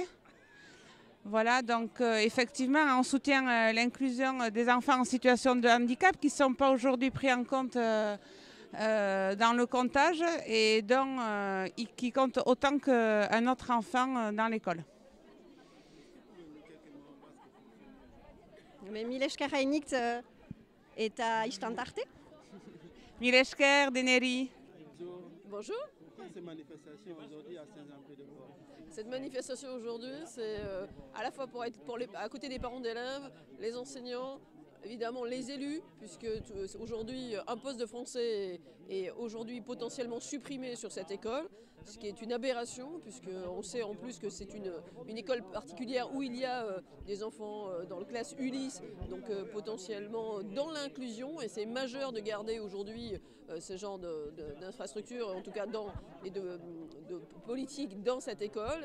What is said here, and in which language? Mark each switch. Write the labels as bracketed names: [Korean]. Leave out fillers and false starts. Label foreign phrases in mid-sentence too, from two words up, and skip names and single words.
[French] Voilà, donc effectivement, on soutient l'inclusion des enfants en situation de handicap qui ne sont pas aujourd'hui pris en compte dans le comptage et donc qui compte autant qu'un autre enfant dans l'école. [Basque] Milesker hainigt eta istant arte. Milesker, Deneri. [French] Bonjour. Pourquoi ces manifestations aujourd'hui à Saint-Jean-Pied-de-Port? Cette manifestation aujourd'hui, c'est à la fois pour être à côté des parents d'élèves, les enseignants, évidemment les élus, puisque aujourd'hui un poste de français est aujourd'hui potentiellement supprimé sur cette école, ce qui est une aberration, puisqu'on sait en plus que c'est une école particulière où il y a des enfants dans le classe Ulysse, donc potentiellement dans l'inclusion, et c'est majeur de garder aujourd'hui ce genre d'infrastructure, en tout cas et de politique dans cette école.